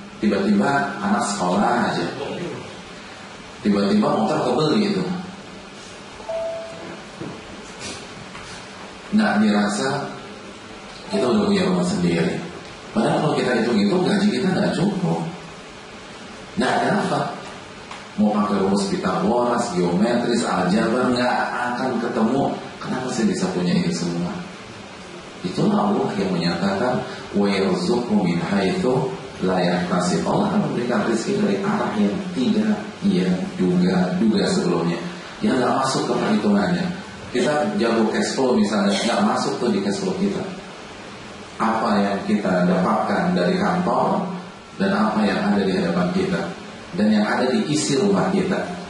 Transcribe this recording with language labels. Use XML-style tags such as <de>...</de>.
<id>Tiba-tiba anak sekolah aja, tiba-tiba motor kebeli itu, gak dirasa kita udah punya rumah sendiri. Padahal kalau kita hitung-hitung, gaji kita gak cukup, gak ada apa. Mau pakai rumus Pitagoras, geometris, aljabar, gak akan ketemu. Kenapa sih bisa punya ini semua? Itulah Allah yang menyatakan,</id> <ar>وَيَرْزُقُ مِنْ حَيْثُ لَا يَحْتَسِبُ.</ar> <id>Allah akan memberikan rezeki dari arah yang tidak ia duga-duga sebelumnya, yang gak masuk ke perhitungannya. Kita jago cash flow misalnya, gak masuk tuh di cash flow kita. Apa yang kita dapatkan dari kantor dan apa yang ada di hadapan kita dan yang ada di isi rumah kita.</id>